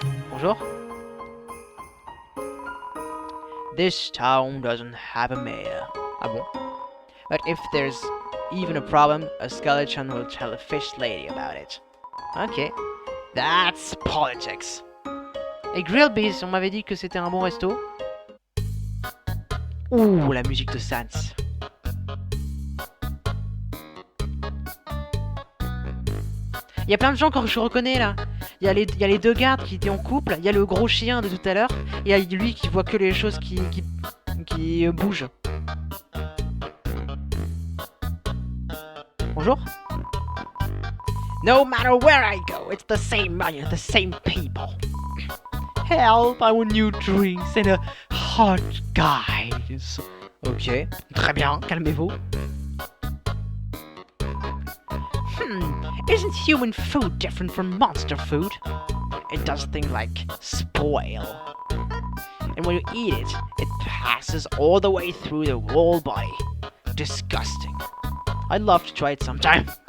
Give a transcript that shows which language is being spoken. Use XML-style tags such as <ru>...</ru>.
<fr>Bonjour.</fr> <en>This town doesn't have a mayor.</en> <fr>Ah bon?</fr> <en>But if there's even a problem, a skeleton will tell a fish lady about it. Ok. That's politics.</en> <fr>Et Grillby's, on m'avait dit que c'était un bon resto. Ouh, la musique de Sans. Il y a plein de gens que je reconnais là. Il y a les deux gardes qui étaient en couple. Il y a le gros chien de tout à l'heure. Et il y a lui qui voit que les choses qui bougent. Bonjour.</fr> <en>No matter where I go, it's the same money, the same people. Help, I want new drinks and a hot guys.</en> <fr>Ok, très bien, calmez-vous.</fr> <en>Isn't human food different from monster food? It does things like spoil. And when you eat it, it passes all the way through the whole body. Disgusting. I'd love to try it sometime.</en>